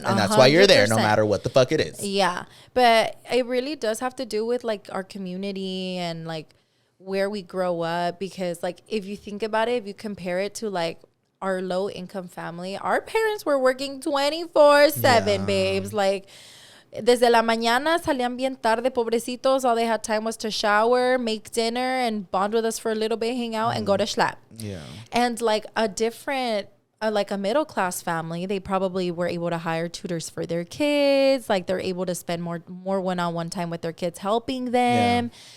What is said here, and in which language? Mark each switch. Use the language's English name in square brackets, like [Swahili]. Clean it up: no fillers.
[English] And that's why you're there, no matter what the fuck it is. Yeah. But it really does have to do with like our community and like where we grow up, because like if you think about it, if you compare it to like our low income family, our parents were working 24/7, babes. [Spanish] Like desde la mañana salían bien tarde, pobrecitos. [English] All they had time was to shower, make dinner, and bond with us for a little bit, hang out, and go to schlap. Yeah. And like a different, like a middle class family, they probably were able to hire tutors for their kids. Like they're able to spend more one-on-one time with their kids, helping them. Yeah.